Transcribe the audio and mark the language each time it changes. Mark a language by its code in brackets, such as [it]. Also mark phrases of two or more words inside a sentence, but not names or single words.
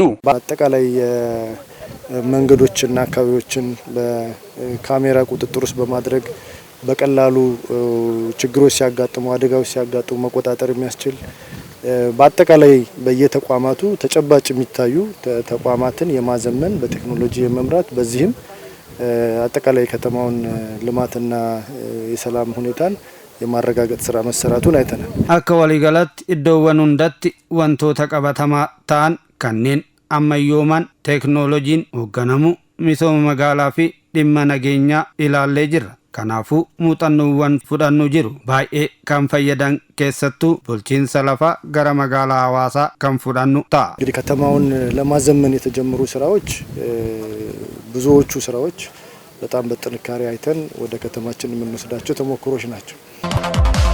[am] በአጠቃላይ መንገዶችና አካባቢዎችን በካሜራ ቁጥጥር ውስጥ በማድረግ በቀላሉ ችግሮች ሲያጋጥሙ አደጋዎች ሲያጋጥሙ መቆጣጠር የሚያስችል በአጠቃላይ በየተቋማቱ ተጨባጭ የሚታዩ ተቋማትን የማዘመን በቴክኖሎጂ የመምራት በዚህም አጠቃላይ ከተማውን ልማትና የሰላም ሁኔታን የማረጋገጥ ስራ መሰራቱን አይተናል። [om] akka waliigalaatti iddoowwan hundatti wantoota qabatamaa ta'an kanneen ammayyooman teeknooloojiin hoogganamu misooma magaalaa fi dhimma nageenyaa ilaallee jirra. Kanaafuu muuxannoowwan fudhannu jiru baay'ee kan fayyadan keessattuu bulchiinsa lafaa gara magaalaa Hawaasaa kan fudhannu ta'a. [am] እንግዲህ ከተማውን ለማዘመን የተጀመሩ ስራዎች ብዙዎቹ ስራዎች በጣም በጥንካሬ አይተን ወደ ከተማችን የምንወስዳቸው ተሞክሮች ናቸው።